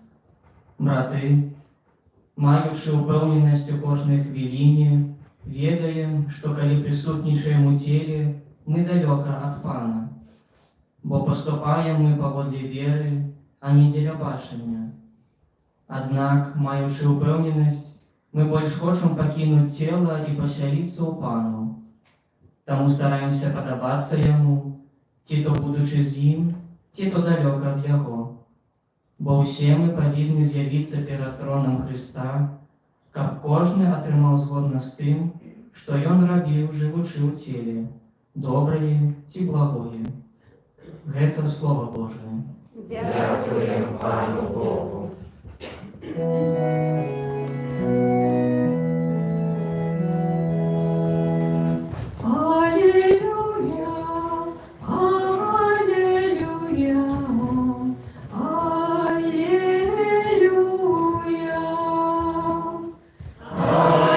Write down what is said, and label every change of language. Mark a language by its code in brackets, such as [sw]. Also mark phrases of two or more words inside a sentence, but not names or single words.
[uk] Брати, маючи упевненість у кожній хвилині, ведаем, що коли присутнічаємо у тілі, ми далеко від Пана, бо поступаємо ми поводле віри, а не для бачення. Однак, маючи упевненість, ми більш хочемо покинути тіло і поселитися у Пану. Тому стараємося подобатися Йому, ті, то будучи з ним, ті, то далеко від Його. [be] бо ўсе мы павінны з'явіцца перад тронам Хрыста, каб кожны атрымаў згодна з тым, што ён рабіў, жывучы ў целе, добрае ці благое. Гэта Слова Божие. [uk] Дякуємо Пану Богу. Алілюя, алілюя, алілюя.